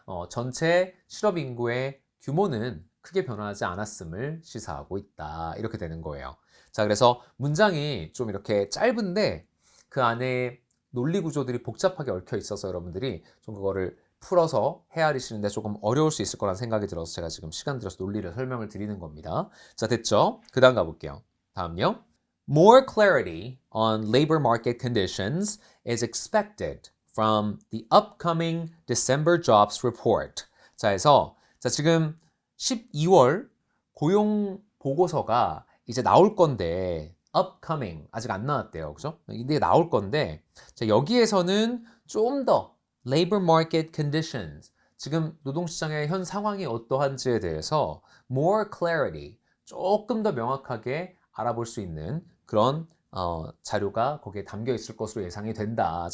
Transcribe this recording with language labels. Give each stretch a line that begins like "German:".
Korean: 전체 실업 인구의 규모는 크게 변화하지 않았음을 시사하고 있다. 이렇게 되는 거예요. 자, 그래서 문장이 좀 이렇게 짧은데 그 안에 논리 구조들이 복잡하게 얽혀 있어서 여러분들이 좀 그거를 풀어서 헤아리시는데 조금 어려울 수 있을 거란 생각이 들어서 제가 지금 시간 들여서 논리를 설명을 드리는 겁니다. 자, 됐죠? 그 다음 가볼게요. 다음요.
English: More clarity on labor market conditions is expected from the upcoming December jobs report.
Korean: 자, 해서 지금 12월 고용 보고서가 이제 나올 건데 upcoming 아직 안 나왔대요. 그죠? 이게 나올 건데 자, 여기에서는 좀 더
English: labor market conditions
Korean: 지금 노동시장의 현 상황이 어떠한지에 대해서
English: more clarity
Korean: 조금 더 명확하게 알아볼 수 있는 그런 자료가 거기에 담겨 있을 것으로 예상이 된다.